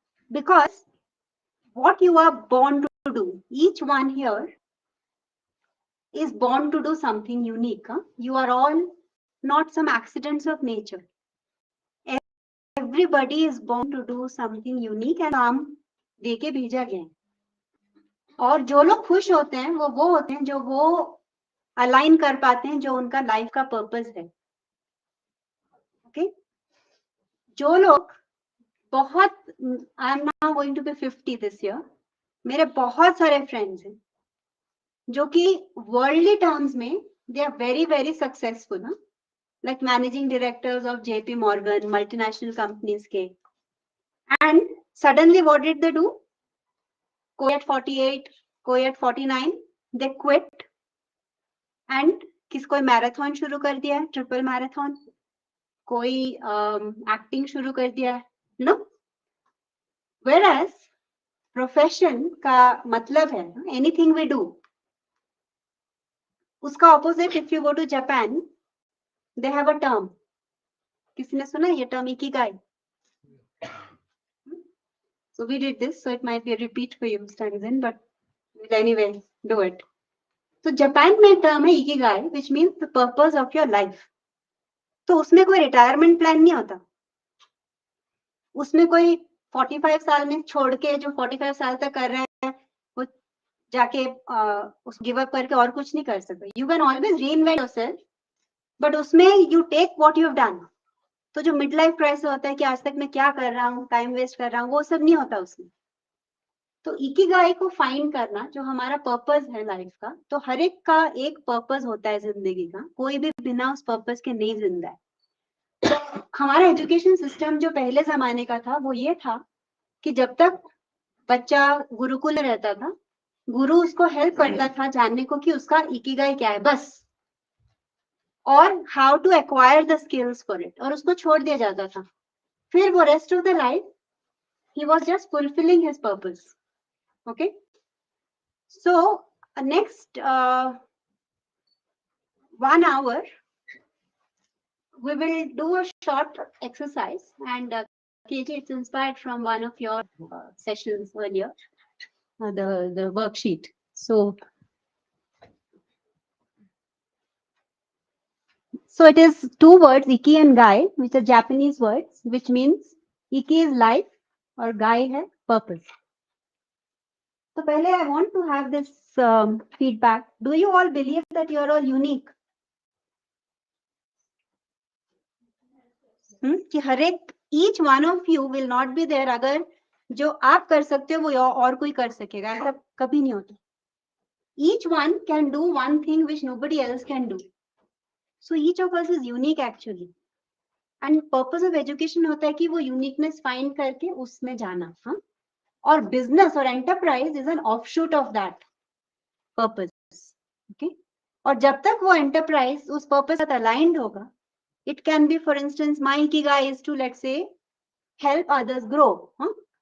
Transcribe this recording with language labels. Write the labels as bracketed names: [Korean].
[English] Because what you are born to do, each one here is born to do something unique. Huh? You are all not some accidents of nature. Everybody is born to do something unique and [Hindi] काम देके भेजा गया है. और जो लोग खुश होते हैं वो होते हैं जो वो अलाइन कर पाते हैं जो उनका लाइफ का पर्पस है. ओके, जो लोग बहुत, [English] I am now going to be 50 this year, [Hindi] मेरे बहुत सारे फ्रेंड्स हैं जो कि वर्ल्डली टर्म्स में [English] They are very very successful, like managing directors of JP Morgan, multinational companies के. And suddenly what did they do? [Hindi] कोई at 48, कोई at 49, [English] they quit and [Hindi] कोई मैराथन शुरू कर दिया है, ट्रिपल मैराथन, कोई एक्टिंग शुरू कर दिया है, नो. [English] Whereas profession का मतलब है एनीथिंग वी डू, उसका opposite. If you go to Japan, they have a term. [Hindi] किसी ने सुना ये [English] term ikigai? So we did this, so it might be a repeat for you, Mr. Anzen, but we'll anyway do it. So Japan में term है ikigai, which means the purpose of your life. [Hindi] तो उसमें कोई retirement plan नहीं होता. उसमें कोई 45 साल में छोड़ के जो 45 साल तक कर रहे हैं वो जाके उस गिव अप करके और कुछ नहीं कर सकते. [English] You can always reinvent yourself, but उसमें you take what you have done. [Hindi] तो जो मिड लाइफ क्राइसिस होता है कि आज तक मैं क्या कर रहा हूँ, टाइम वेस्ट कर रहा हूँ, वो सब नहीं होता उसमें. तो इकिगाई को फाइंड करना जो हमारा पर्पस है लाइफ का, तो हर एक का एक पर्पस होता है जिंदगी का, कोई भी बिना उस पर्पस के नहीं जिंदा है. तो हमारा एजुकेशन सिस्टम जो पहले जमाने का था वो ये था कि जब तक बच्चा गुरुकुल रहता था, गुरु उसको हेल्प करता था जानने को कि उसका इकिगाई क्या है बस, और how to acquire the skills for it, और उसको छोड़ दिया जाता था. फिर वो [English] Rest of the life he was just fulfilling his purpose. Okay, so next 1 hour we will do a short exercise, and KJ, it's inspired from one of your sessions earlier, the worksheet. So it is two words, iki and gai, which are Japanese words, which means iki is life or gai hai purpose. So pehle I want to have this feedback. Do you all believe that you are all unique? [Hindi] कि हर एक, [English] each one of you will not be there. [Hindi] अगर जो आप कर सकते हो वो और कोई कर सकेगा, ऐसा कभी नहीं होता. [English] Each one can do one thing which nobody else can do. So each of us is unique actually. And purpose of education [Hindi] होता है कि वो uniqueness find करके उसमें जाना. हाँ, और [English] business और enterprise is an offshoot of that purpose. Okay, [Hindi] और जब तक वो enterprise उस purpose से aligned होगा, [English] it can be, for instance, my ikigai is to, let's say, help others grow. Huh?